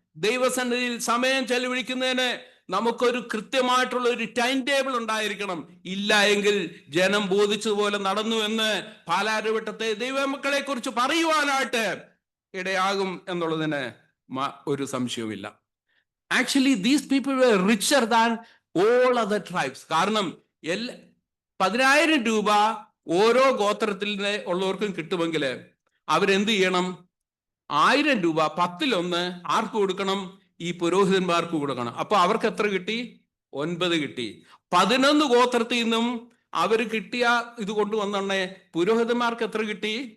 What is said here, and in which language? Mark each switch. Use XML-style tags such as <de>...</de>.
<ml>ദൈവസന്നിധിയിൽ സമയം ചെലവഴിക്കുന്നതിന് നമുക്കൊരു കൃത്യമായിട്ടുള്ള ഒരു ടൈം ടേബിൾ ഉണ്ടായിരിക്കണം. ഇല്ല എങ്കിൽ ജനം ബോധിച്ചതുപോലെ നടന്നു എന്ന് പാലാരവട്ടത്തെ ദൈവമക്കളെ കുറിച്ച് പറയുവാനായിട്ട് ഇടയാകും എന്നുള്ളതിന് ഒരു സംശയവുമില്ല.</ml> <en>Actually these people were richer than all other tribes.</en> <ml>കാരണം 10,000 രൂപ ഓരോ ഗോത്രത്തിൽ ഉള്ളവർക്കും കിട്ടുമെങ്കിൽ അവരെന്ത് ചെയ്യണം? 1000 രൂപ 10-1 ആർക്ക് കൊടുക്കണം? ഈ പുരോഹിതന്മാർക്ക് കൊടുക്കണം. അപ്പൊ അവർക്ക് എത്ര കിട്ടി? 9 കിട്ടി. 11 ഗോത്രത്തിൽ നിന്നും അവർ കിട്ടിയ ഇത് കൊണ്ടുവന്നെ പുരോഹിതന്മാർക്ക് എത്ര കിട്ടി?</ml>